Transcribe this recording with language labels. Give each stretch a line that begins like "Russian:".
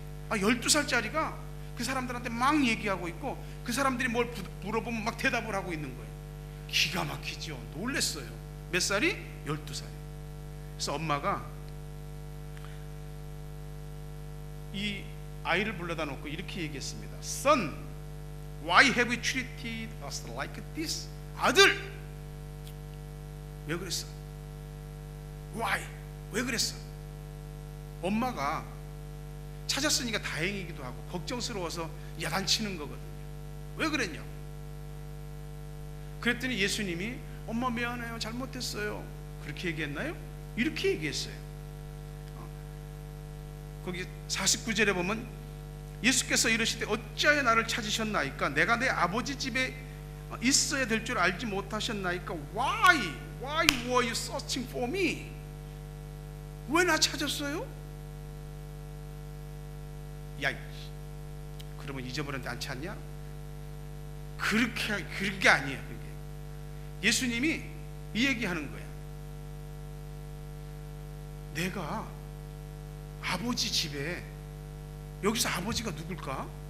Korean: 12살짜리가 그 사람들한테 막 얘기하고 있고 그 사람들이 뭘 물어보면 막 대답을 하고 있는 거예요. 기가 막히죠. 놀랬어요. 몇 살이? 12살이에요. 그래서 엄마가 이 아이를 불러다 놓고 이렇게 얘기했습니다.
English: Son, why have you treated us like this?
Korean: 아들, 왜 그랬어? Why? 왜 그랬어? 엄마가 찾았으니까 다행이기도 하고 걱정스러워서 야단치는 거거든요. 왜 그랬냐? 그랬더니 예수님이 엄마 미안해요, 잘못했어요, 그렇게 얘기했나요? 이렇게 얘기했어요. 거기 49절에 보면 예수께서 이르시되 어찌하여 나를 찾으셨나이까? 내가 내 아버지 집에 있어야 될 줄 알지 못하셨나이까?
English: Why were you searching for me?
Korean: 왜 나 찾았어요? 야, 그러면 잊어버렸는데 안 찾냐? 그게 아니에요. 그게 예수님이 이 얘기하는 거야. 내가 아버지 집에, 여기서 아버지가 누굴까?